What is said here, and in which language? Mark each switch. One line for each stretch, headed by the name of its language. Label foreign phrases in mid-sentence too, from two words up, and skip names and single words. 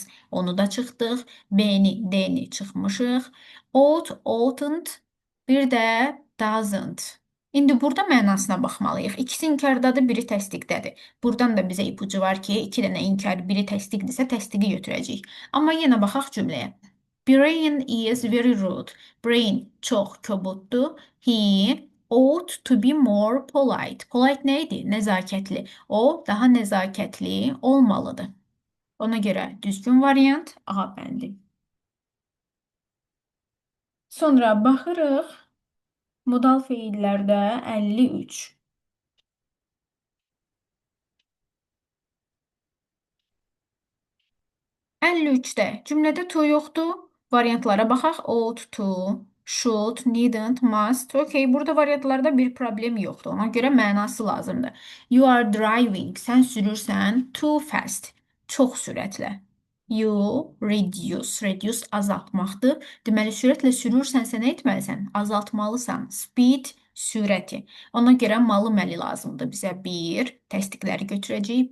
Azerbaijani: Onu da çıxdıq. B-ni, D-ni çıxmışıq.
English: Ought, oughtn't,
Azerbaijani: bir də
English: doesn't.
Azerbaijani: İndi burada mənasına baxmalıyıq. İkisi inkardadır, biri təsdiqdədir. Buradan da bizə ipucu var ki, 2 dənə inkar, biri təsdiqdirsə təsdiqi götürəcəyik. Amma yenə baxaq cümləyə.
English: Brian is very rude. Brian
Azerbaijani: çox kobuddur.
English: He ought to be more polite.
Azerbaijani: Polite nə idi? Nəzakətli. O daha nəzakətli olmalıdır. Ona görə düzgün variant A bəndi. Sonra baxırıq. Modal feillərdə 53. 53-də cümlədə to yoxdur. Variantlara baxaq.
English: Ought to, should, needn't, must.
Azerbaijani: Okay, burada variantlarda bir problem yoxdur. Ona görə mənası lazımdır.
English: You are driving.
Azerbaijani: Sən sürürsən.
English: Too fast.
Azerbaijani: Çox sürətlə.
English: You reduce.
Azerbaijani: Reduce azaltmaqdır. Deməli, sürətlə sürürsənsə nə etməlisən? Azaltmalısan. Speed, sürəti. Ona görə malı məli lazımdır bizə. 1, təsdiqləri götürəcəyik.